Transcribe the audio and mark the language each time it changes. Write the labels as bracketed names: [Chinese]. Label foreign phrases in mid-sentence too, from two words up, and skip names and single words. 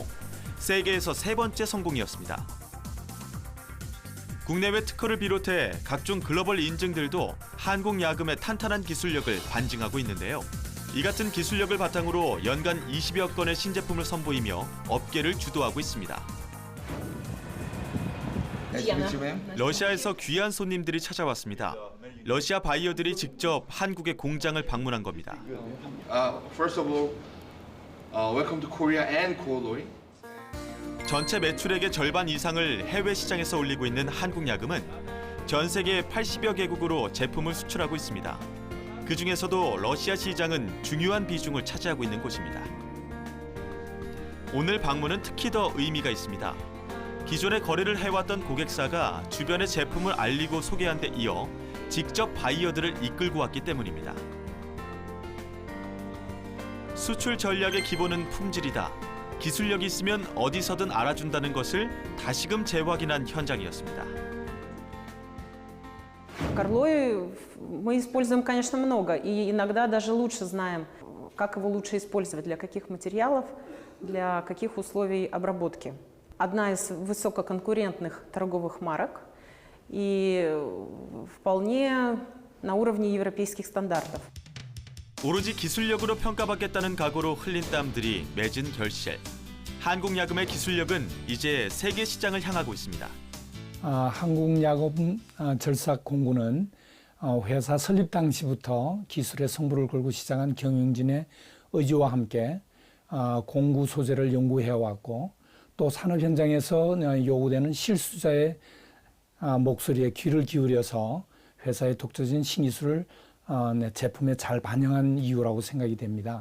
[Korean] 세계에서 세 번째 성공이었습니다. 국내외 특허를 비롯해 각종 글로벌 인증들도 한국야금의 탄탄한 기술력을 반증하고 있는데요. 이 같은 기술력을 바탕으로 연간 20여 건의 신제품을 선보이며 업계를 주도하고 있습니다. 러시아에서 귀한 손님들이 찾아왔습니다. 러시아 바이어들이 직접 한국의 공장을 방문한 겁니다. [English] First of all, welcome to Korea and Kooloi. [Korean] 전체 매출액의 절반 이상을 해외 시장에서 올리고 있는 한국야금은 전 세계 80여 개국으로 제품을 수출하고 있습니다. 그 중에서도 러시아 시장은 중요한 비중을 차지하고 있는 곳입니다. 오늘 방문은 특히 더 의미가 있습니다. 기존에 거래를 해왔던 고객사가 주변의 제품을 알리고 소개한 데 이어 직접 바이어들을 이끌고 왔기 때문입니다. 수출 전략의 기본은 품질이다. 기술력이 있으면 어디서든 알아준다는 것을 다시금 재확인한 현장이었습니다. [Russian] Карлой мы используем, конечно, много, и иногда даже лучше знаем, как его лучше использовать, для каких материалов, для каких условий обработки. Одна из высококонкурентных торговых марок и вполне на уровне европейских стандартов. [Korean] 오로지 기술력으로 평가받겠다는 각오로 흘린 땀들이 맺은 결실. 한국야금의 기술력은 이제 세계 시장을 향하고 있습니다. 한국야금 절삭공구는 회사 설립 당시부터 기술의 승부를 걸고 시작한 경영진의 의지와 함께 공구 소재를 연구해왔고 또 산업 현장에서 요구되는 실수자의 목소리에 귀를 기울여서 회사의 독자적인 신기술을 제품에 잘 반영한 이유라고 생각이 됩니다.